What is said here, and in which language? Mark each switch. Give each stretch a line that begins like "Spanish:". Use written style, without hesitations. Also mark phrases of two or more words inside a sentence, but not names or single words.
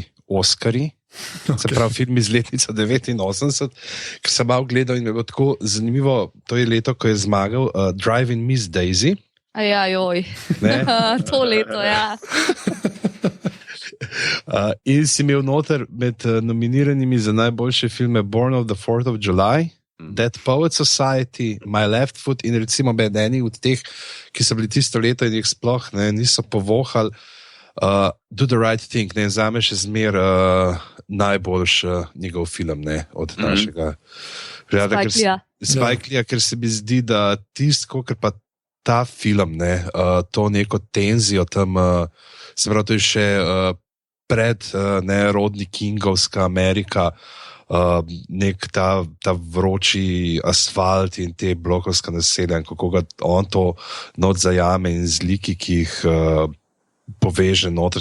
Slovenian: Oskarji, se pravi film iz letnica 89, ker sem malo gledal in je bilo tako zanimivo, to je leto, ko je zmagal Driving Miss Daisy. Ajajoj, to leto, ja. In si imel noter med nominiranimi za najboljše filme Born of the 4th of July, Dead Poets Society, My Left Foot in recimo med eni od teh, ki so bili tisto leto in jih sploh niso povohali, Do the Right Thing, zame še zmer najboljši njegov film od našega Spike Leeja, ker se mi zdi, da tisto, ker pa ta film, to neko tenzijo tam, se pravi, to je še pred Rodney Kingovska Amerika, nek ta vroči asfalt in te blokovska naselja in kako ga on to not zajame in zliki, ki jih poveže noter.